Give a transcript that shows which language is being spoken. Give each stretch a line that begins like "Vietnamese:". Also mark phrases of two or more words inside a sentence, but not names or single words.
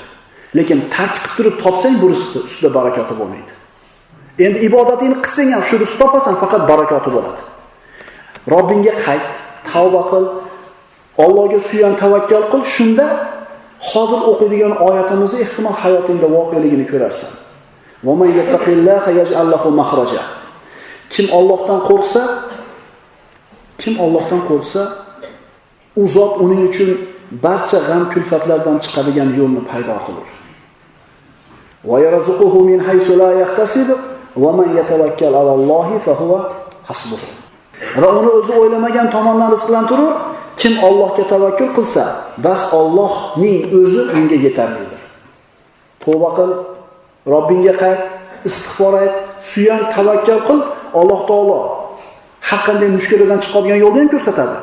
Uzbek: Lekin tark qilib turib topsang, bu rizqda ustida barakati bo'lmaydi. Endi ibodatingni qilsang ham shu rizq topasan, faqat barakati bo'ladi. Robbingga qayt, tavba qil, Allohga suyan, tavakkal qil, shunda hozir o'qiydigan oyatimizni ehtimol hayotingda voqeligini ko'rarsan.
Arabic: ومن يتق الله يجعل له مخرجا.
Uzbek: Kim Allohdan qo'rqsa, u zot uning uchun barcha g'am kulfatlardan chiqadigan yo'lni paydo qilur.
Arabic: ويرزقه من حيث لا يحتسب ومن يتوكل على الله فهو حسبه.
Uzbek: Va uni o'zi o'ylamagan tomondan rizqlantirur. Kim Allohga tavakkul qilsa, bas Allohning o'zi unga yetarlidir. Tavba qil, Robbingga qayt, istig'for ayt, suyan, tavakkal qil. Alloh taolo har qanday mushkuladan chiqadigan yo'lni ham ko'rsatadi.